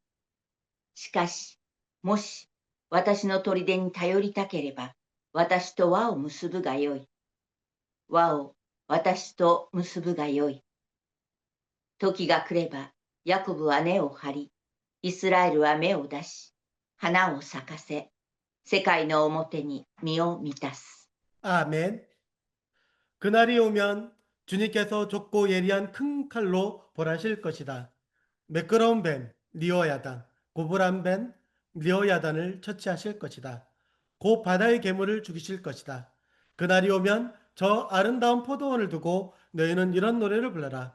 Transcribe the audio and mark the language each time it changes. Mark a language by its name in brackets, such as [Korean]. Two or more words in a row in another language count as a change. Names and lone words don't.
[Japanese] しかし、もし、私の砦に頼りたければ、私と輪を結ぶがよい。輪を私と結ぶがよい。時が来れば、ヤコブは根を張り、イスラエルは芽を出し、花を咲かせ、世界の表に実を満たす。 [Korean] 아멘. 그날이 오면 주님께서 좁고 예리한 큰 칼로 벌하실 것이다. 매끄러운 뱀, 리어야단, 고불한 뱀, 리어야단을 처치하실 것이다. 곧 바다의 괴물을 죽이실 것이다. 그날이 오면 저 아름다운 포도원을 두고 너희는 이런 노래를 불러라.